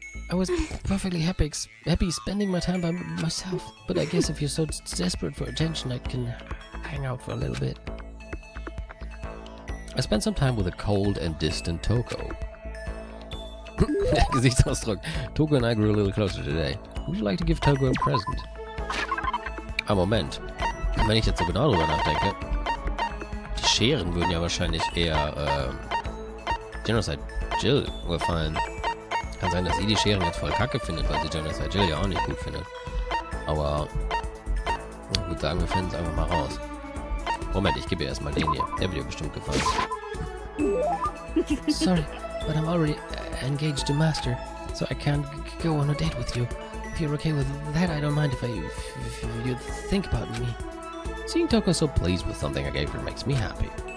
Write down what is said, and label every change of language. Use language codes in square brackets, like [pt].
[en] I was perfectly happy spending my time by myself, but I guess if you're so desperate for attention, I can hang out for a little bit. I spent some time with a cold and distant Toko. Gesichtsausdruck. Toko and I grew a little closer today. Would you like to give Toko a present? [de] Moment. Wenn ich jetzt so genau drüber nachdenke, die Scheren würden ja wahrscheinlich eher Genocide Jill gefallen. Kann sein, dass sie die Scheren jetzt voll kacke findet, weil sie Genocide Jill ja auch nicht gut findet. Aber ich würde sagen, wir finden es einfach mal raus. Moment, ich gebe ihr erstmal den hier. Der wird ihr bestimmt gefallen. [en] Sorry, but I'm already engaged to Master, so I can't go on a date with you. If you're okay with that, I don't mind if you think about me. Seeing Toko so pleased with something I gave her makes me happy.